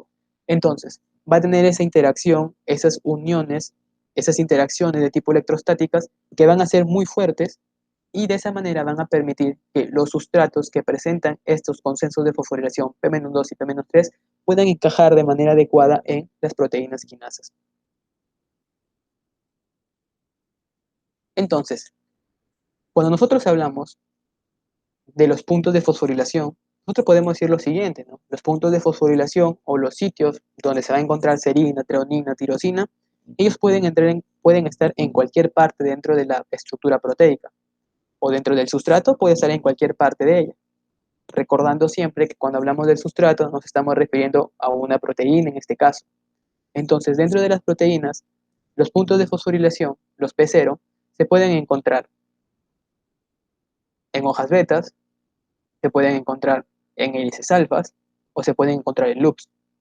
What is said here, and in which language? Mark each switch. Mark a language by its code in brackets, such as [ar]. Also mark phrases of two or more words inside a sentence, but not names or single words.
[es] Entonces, va a tener esa interacción, esas uniones, esas interacciones de tipo electrostáticas que van a ser muy fuertes y de esa manera van a permitir que los sustratos que presentan estos consensos de fosforilación P-2 y P-3 puedan encajar de manera adecuada en las proteínas quinasas. Entonces, cuando nosotros hablamos de los puntos de fosforilación, nosotros podemos decir lo siguiente, ¿no? Los puntos de fosforilación o los sitios donde se va a encontrar serina, treonina, tirosina, ellos pueden estar en cualquier parte dentro de la estructura proteica o dentro del sustrato puede estar en cualquier parte de ella. Recordando siempre que cuando hablamos del sustrato nos estamos refiriendo a una proteína en este caso. Entonces, dentro de las proteínas, los puntos de fosforilación, los P0, se pueden encontrar en hojas betas, se pueden encontrar en hélices alfas o se pueden encontrar en loops.